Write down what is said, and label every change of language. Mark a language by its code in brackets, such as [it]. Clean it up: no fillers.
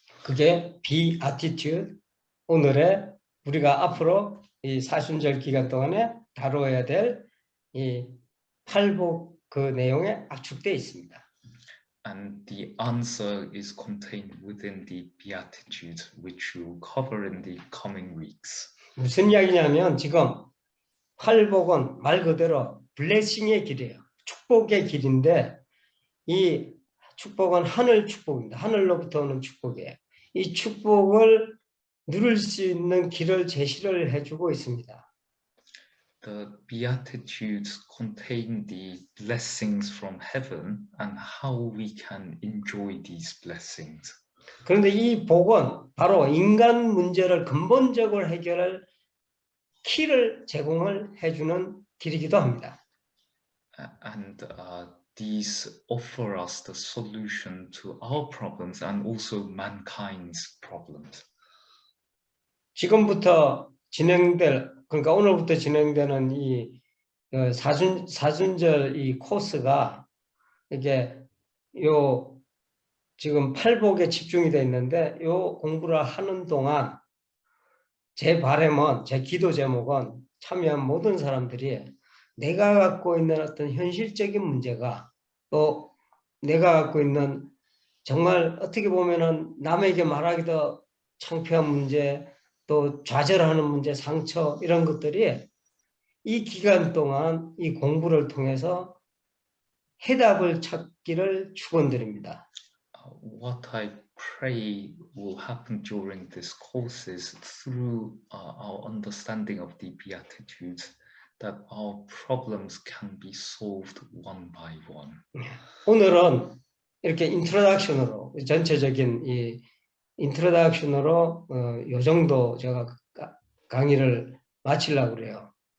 [ko] 그게 비아티튜드, 오늘의 우리가 앞으로 이 사순절 기간 동안에 다뤄야 될 이 팔복 그 내용에 압축되어 있습니다. [en] And the answer is contained within the Beatitudes, which we will cover in the coming weeks. [ko] 무슨 이야기냐면 지금 팔복은 말 그대로 블레싱의 길이에요. 축복의 길인데 이 축복은 하늘 축복입니다. 하늘로부터 오는 축복이에요. 이 축복을 누릴 수 있는 길을 제시를 해주고 있습니다. [en] The Beatitudes contain the blessings from heaven and how we can enjoy these blessings. [ko] 그런데 이 복은 바로 인간 문제를 근본적으로 해결할 키를 제공을 해주는 길이기도 합니다. [en] And these offer us the solution to our problems and also mankind's problems. [ko] 지금부터 그러니까 오늘부터 진행되는 이 사순절 이 코스가 이게 요 지금 팔복에 집중이 되어 있는데 요 공부를 하는 동안 제 바람은 제 기도 제목은 참여한 모든 사람들이 내가 갖고 있는 어떤 현실적인 문제가 또 내가 갖고 있는 정말 어떻게 보면은 남에게 말하기도 창피한 문제 또 좌절하는 문제, 상처 이런 것들이 이 기간 동안 이 공부를 통해서 해답을 찾기를 축원드립니다. [en] What I pray will happen during this course is through our understanding of the Beatitudes that our problems can be solved one by one. [ko] 오늘은 이렇게 인트로덕션으로 전체적인 이 인트로덕션으로 요 정도 제가 강의를 마치려고 그래요.